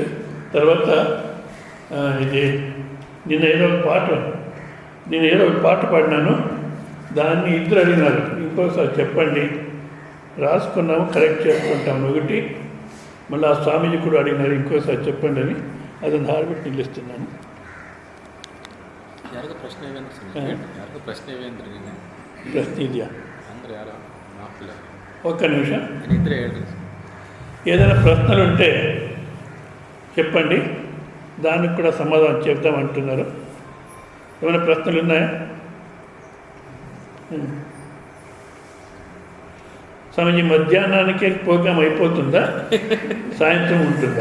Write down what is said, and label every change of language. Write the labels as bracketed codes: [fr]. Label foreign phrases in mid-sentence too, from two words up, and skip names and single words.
[te] తర్వాత ఇది నేను ఏదో ఒక పాట పాడినాను, దాన్ని ఇద్దరు అడిగినారు, ఇంకోసారి చెప్పండి. రాసుకున్నాము, కరెక్ట్ చేసుకుంటాము ఒకటి. మళ్ళీ ఆ స్వామీజీ కూడా అడిగినారు, ఇంకోసారి చెప్పండి అని. [kn] ಅದನ್ನು ಹಾಡ್ಬಿಟ್ಟು ನಿಲ್ಲಿಸ್ತೀನಿ ನಾನು. ಪ್ರಶ್ನೆ ಇದೆಯಾ? [te] ఒక్క నిమిషం. ఏదైనా ప్రశ్నలు ఉంటే చెప్పండి, దానికి కూడా సమాధానం చెప్తామంటున్నారు. ఏమైనా ప్రశ్నలు ఉన్నాయా? స్వామీజీ, మధ్యాహ్నానికే ప్రోగ్రాం అయిపోతుందా, సాయంత్రం ఉంటుందా?